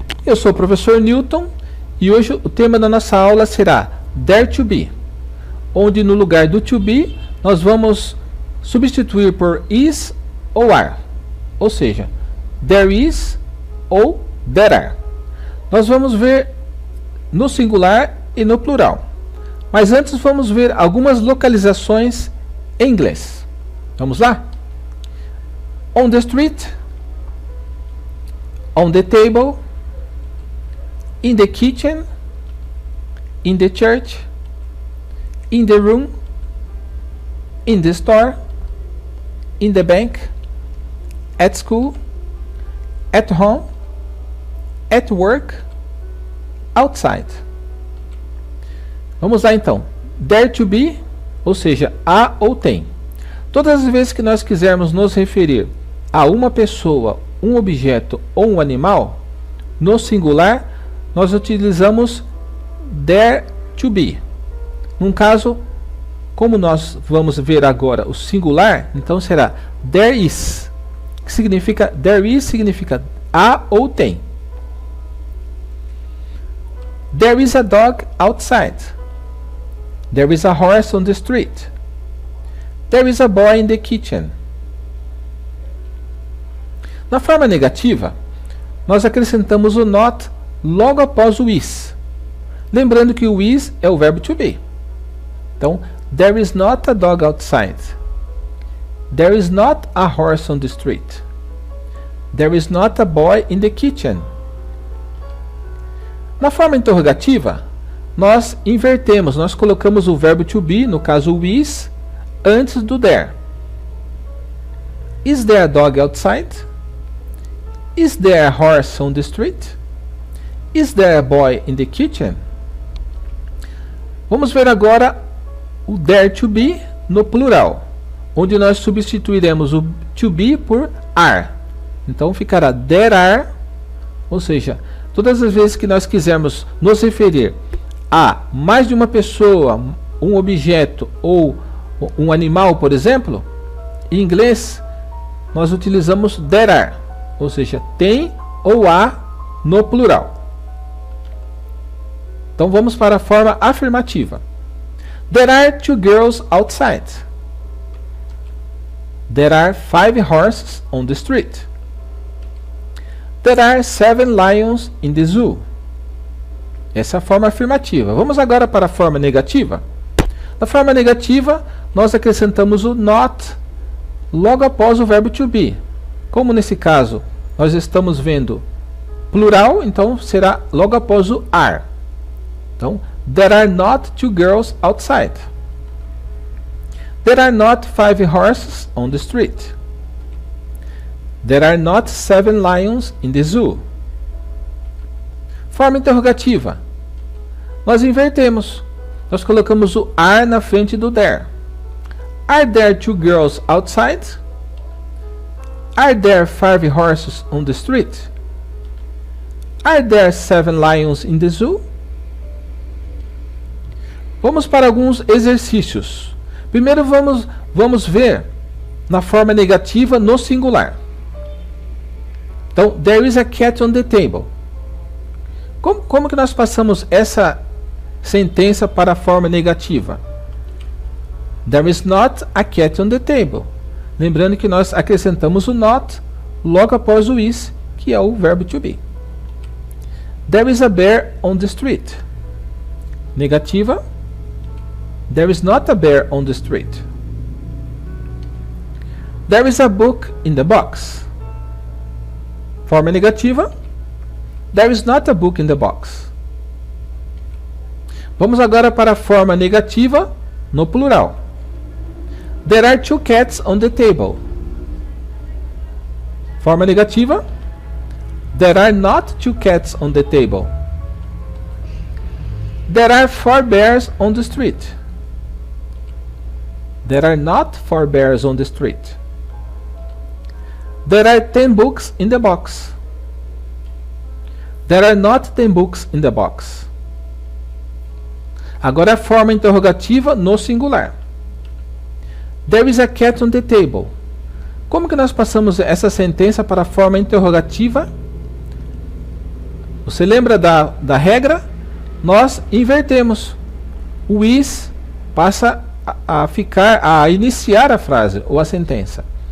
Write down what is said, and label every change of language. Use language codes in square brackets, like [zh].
[pt] Eu sou o professor Newton e hoje o tema da nossa aula será [en] Dare to Be, [pt] onde no lugar do to be nós vamos substituir por is ou are, ou seja, [en] there is [pt] ou [en] there are. [pt] Nós vamos ver no singular e no plural, mas antes vamos ver algumas localizações em inglês. Vamos lá? [en] On the street, on the table, in the kitchen, in the church, in the room, in the store, in the bank, at school, at home, at work, outside. [pt] Vamos lá então. [en] Dare to be, [pt] ou seja, há ou tem. Todas as vezes que nós quisermos nos referir a uma pessoa, um objeto ou um animal, no singular, nós utilizamos [en] dare to be. [pt] Num caso, como nós vamos ver agora o singular, então será [en] there is, [pt] que significa there is significa há ou tem. [en] There is a dog outside. There is a horse on the street. There is a boy in the kitchen. [pt] Na forma negativa, nós acrescentamos o not logo após o is. Lembrando que o is é o verbo to be. Então, [en] there is not a dog outside. There is not a horse on the street. There is not a boy in the kitchen. [pt] Na forma interrogativa, nós invertemos, nós colocamos o verbo to be, no caso o is, antes do there. [en] Is there a dog outside? Is there a horse on the street? Is there a boy in the kitchen? [pt] Vamos ver agora o [en] dare to be [pt] no plural, onde nós substituiremos o to be por are. Então ficará [en] there are, [pt] ou seja, todas as vezes que nós quisermos nos referir a mais de uma pessoa, um objeto ou um animal, por exemplo, em inglês nós utilizamos there are. Ou seja, tem ou há no plural. Então vamos para a forma afirmativa. [en] There are 2 girls outside. There are 5 horses on the street. There are 7 lions in the zoo. [pt] Essa é a forma afirmativa. Vamos agora para a forma negativa. Na forma negativa, nós acrescentamos o not logo após o verbo to be. Como nesse caso nós estamos vendo plural, então será logo após o are. Então, [en] there are not 2 girls outside. There are not 5 horses on the street. There are not 7 lions in the zoo. [pt] Forma interrogativa. Nós invertemos. Nós colocamos o are na frente do there. [en] Are there 2 girls outside? Are there 5 horses on the street? Are there 7 lions in the zoo? [pt] Vamos para alguns exercícios. Primeiro vamos ver na forma negativa no singular. Então, [en] there is a cat on the table. [pt] Como que nós passamos essa sentença para a forma negativa? [en] There is not a cat on the table. [pt] Lembrando que nós acrescentamos o not logo após o is, que é o verbo to be. [en] There is a bear on the street. [pt] Negativa. [en] There is not a bear on the street. There is a book in the box. [pt] Forma negativa. [en] There is not a book in the box. [pt] Vamos agora para a forma negativa no plural. [en] There are 2 cats on the table. [pt] Forma negativa. [en] There are not 2 cats on the table. There are 4 bears on the street. There are not 4 bears on the street. There are 10 books in the box. There are not 10 books in the box. [pt] Agora a forma interrogativa no singular. [en] There is a cat on the table. [pt] Como que nós passamos essa sentença para a forma interrogativa? Você lembra da regra? Nós invertemos. O is passa a iniciar a frase ou a sentença.